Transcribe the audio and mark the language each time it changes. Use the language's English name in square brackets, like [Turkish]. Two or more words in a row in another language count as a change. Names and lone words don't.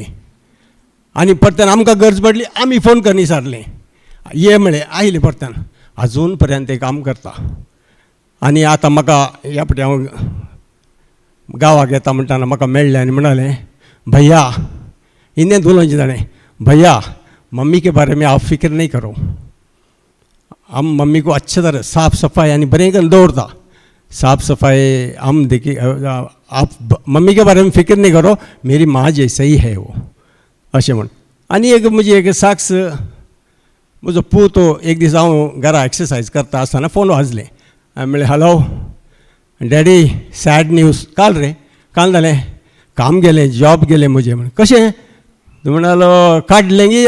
[Konkani] आनी परत्यान आमकां गरज पडली, आमी फोन करून विचारलें, ये म्हळें, आयलें परत्यान. आजून पर्यंत तें काम करता. आनी आतां म्हाका ह्या फावटी हांव गांवाक येता म्हणटाना म्हाका मेळ्ळें आनी म्हणालें, भैया हिंदींत उलोवचें जाणें, [Hindi] भैया मम्मी के बारे में आप फिक्र नहीं करो, हम मम्मी को अच्छी तरह साफ सफाई यानी [Konkani] बरें करून दवरता. [Hindi] साफ सफाई हम देखिए, आप मम्मी के बारे में फिक्र नहीं करो, मेरी माँ जैसे ही है वो. [Konkani] अशें म्हण. आनी एक म्हजी एक साक्ष, म्हजो पूत एक दीस हांव घरा एक्सरसायज करता आसतना फोन वाजलें. हांवें म्हळें, [English] hello daddy, sad news. [Konkani] काल रे, काल जालें, काम गेलें, जॉब गेलें म्हजें. म्हण कशें? तो म्हणालो काडलें गी.